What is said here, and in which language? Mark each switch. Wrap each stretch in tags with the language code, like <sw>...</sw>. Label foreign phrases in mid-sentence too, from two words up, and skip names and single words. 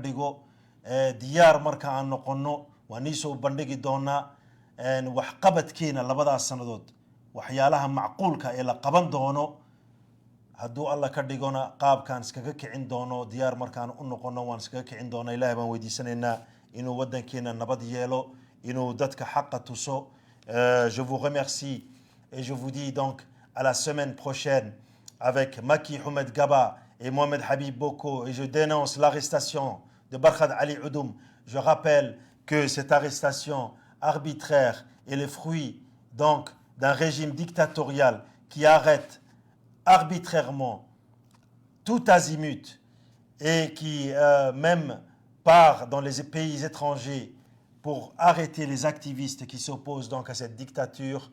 <so>dhigo diyaar marka aan noqono waan iisoo bandhigi doonaa wax qabadkeena labadaas sanadood waxyaalaha macquulka ee la qaban doono hadduu alla ka dhigona qaabkaan iskaga kicin doono diyaar markaan u noqono waan iskaga kicin doonaa ilaahay baan weydiisanaynaa inuu waddankeena nabad yeelo inuu dadka xaqa tuso</so> <fr>je vous remercie et je vous dis donc à la semaine prochaine avec Maki Houmed Gaba et Mohamed Habib Boko et je dénonce l'arrestation de Barkhad Ali Oudoum. Je rappelle que cette arrestation arbitraire est le fruit donc d'un régime dictatorial qui arrête arbitrairement tout azimut et qui même part dans les pays étrangers pour arrêter les activistes qui s'opposent donc à cette dictature.</fr>